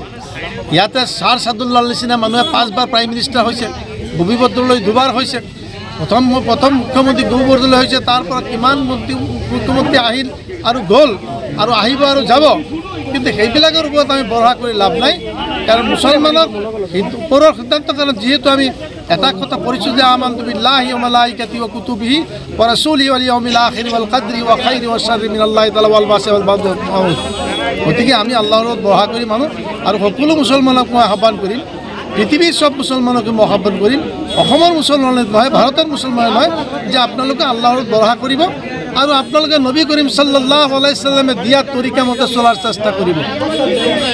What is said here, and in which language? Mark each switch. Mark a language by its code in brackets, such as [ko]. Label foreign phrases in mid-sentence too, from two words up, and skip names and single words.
[as] ইয়াতে ছাৰ ছাদুল্লাৰ নিচিনা মানুহে 5 বাৰ [en] prime minister [as] হৈছে, ভূপি বৰদলৈ 2 বাৰ হৈছে, প্ৰথম মুখ্যমন্ত্ৰী ভূপি বৰদলৈ হৈছে, তাৰ পৰা কিমান মুখ্যমন্ত্ৰী আহিল আৰু গ'ল আৰু আহিব আৰু যাব, কিন্তু সেইবিলাকৰ ওপৰত আমি ভৰসা কৰি লাভ নাই। কাৰণ মুছলমানক ওপৰৰ সিদ্ধান্ত কাৰণে যিহেতু আমি এটা কথা পঢ়িছোঁ যে [ar] آمنت بالله وملائكته وكتبه ورسله واليوم الآخر والقدر وخيره وشره من الله تعالى والبعث والبعد. [as] গতিকে আমি আল্লাহৰ ওপৰত ভৰসা কৰি মানুহ আৰু সকলো মুছলমানক মই আহ্বান কৰিম, পৃথিৱীৰ চব মুছলমানকে মই আহ্বান কৰিম, অসমৰ মুছলমানে নহয়, ভাৰতৰ মুছলমানে নহয়, যে আপোনালোকে আল্লাহৰ ওপৰত ভৰসা কৰিব আৰু আপোনালোকে নবী কৰিম [ar] صلى الله عليه وسلم [as] দিয়া তৰিকা মতে চলাৰ চেষ্টা কৰিব।